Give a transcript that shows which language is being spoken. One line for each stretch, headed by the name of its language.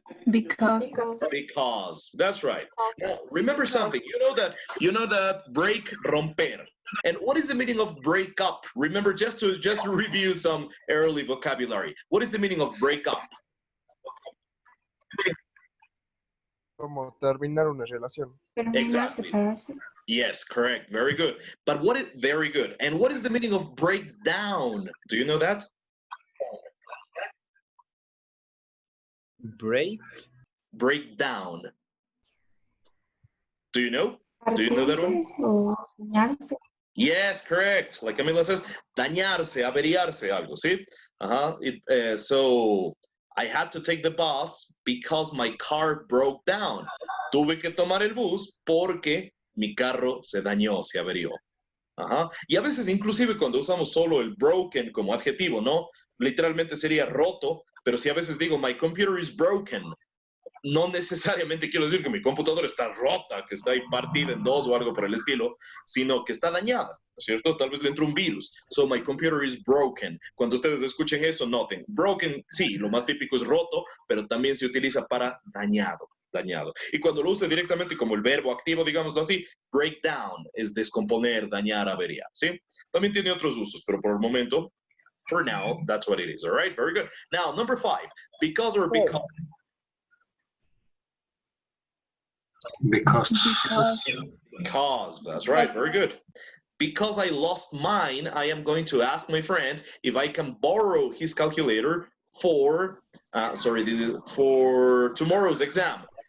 English: Because. Because. That's right. Now, remember something. You know that break, romper. And what is the meaning of break up? Remember, just to review some early vocabulary. What is the meaning of break up?
Spanish: Como terminar una relación.
English: Exactly. Yes, correct. Very good. But what is very good? And what is the meaning of break down? Do you know that? Break? Break down. Do you know? Do you know that one? Yes, correct. Like Camila says,
Spanish: dañarse, averiarse, algo, ¿sí?
English: So I had to take the bus because my car broke down.
Spanish: Tuve que tomar el bus porque mi carro se dañó, se averió. Y a veces inclusive cuando usamos solo el broken como adjetivo, ¿no? Literalmente sería roto, pero si a veces digo
English: my computer is broken,
Spanish: no necesariamente quiero decir que mi computadora está rota, que está ahí partida en dos o algo por el estilo, sino que está dañada, ¿no es cierto? Tal vez le entró un virus.
English: So my computer is broken.
Spanish: Cuando ustedes escuchen eso, noten. Broken, sí, lo más típico es roto, pero también se utiliza para dañado. Y cuando lo use directamente como el verbo activo, digámoslo así, break down es descomponer, dañar, averiar, ¿sí? También tiene otros usos, pero por el momento,
English: for now, that's what it is, all right? Very good. Now, number 5, because or because. Because, that's right, very good. Because I lost mine, I am going to ask my friend if I can borrow his calculator for, this is for tomorrow's exam.